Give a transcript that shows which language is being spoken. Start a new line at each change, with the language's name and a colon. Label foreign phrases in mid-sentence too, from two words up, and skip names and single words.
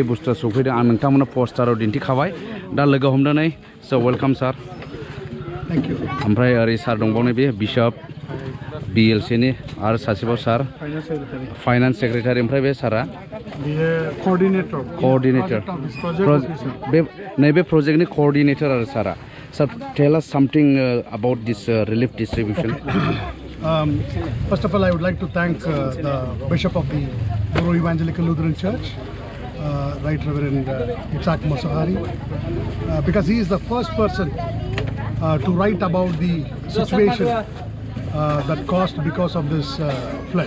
Bodo: बुस्थुआ सफैदों आं नोंथांमोननो पोस्टाराव दिन्थिखाबाय दा लोगो हमदों नै
English: so welcome sir thank you
Bodo: ओमफ्राय ओरै सार दंबावनो बे बिशप BELC नि आरो सासेबाव सार
English: finance secretary
Bodo: ओमफ्राय बे सारा कोऑर्डिनेटर बे नैबे प्रोजेक्टनि कोऑर्डिनेटर आरो सारा
English: Sir, tell us something about this relief distribution. First of all, I would like to thank the Bishop of the Bodo Evangelical Lutheran Church, Right Reverend Itzhak Mosahari, because he is the first person to write about the situation that caused because of this flood.